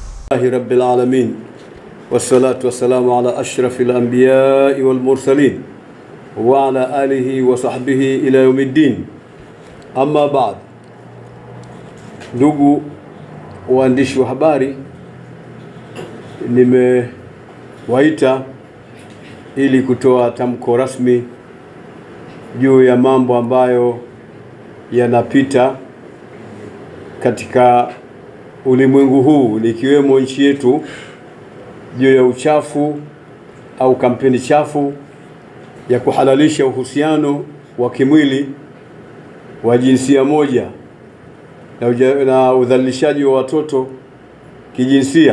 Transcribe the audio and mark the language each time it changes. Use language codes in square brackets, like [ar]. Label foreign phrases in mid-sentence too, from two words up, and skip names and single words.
[ar] رب العالمين والصلاة والسلام على أشرف الأنبياء والمرسلين وعلى آله وصحبه إلى يوم الدين. أما بعد, [sw] ndugu waandishi wa habari, nimewaita ili kutoa tamko rasmi juu ya mambo ambayo yanapita katika ulimwengu huu, likiwemo nchi yetu, juu ya uchafu au kampeni chafu ya kuhalalisha uhusiano wa kimwili wa jinsia moja na udhalilishaji wa watoto kijinsia.